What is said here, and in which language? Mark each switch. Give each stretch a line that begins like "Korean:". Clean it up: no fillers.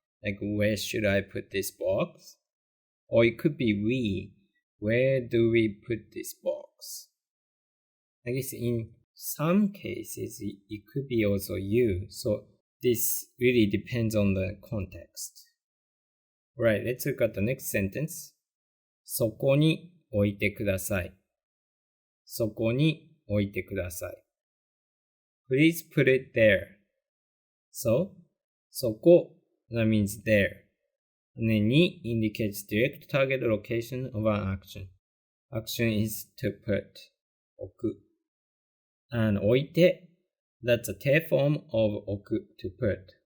English: Like, where should I put this box? Or it could be we. Where do we put this box? I guess in some cases, it could be also you. So this really depends on the context. Right, let's look at the next sentence.
Japanese: そこに置いてください。そこに置いてください。
English: Please put it there. So, そこ that means there. And then に indicates direct target location of an action. Action is to put. 置く. And 置いて that's a Te form of 置く to put.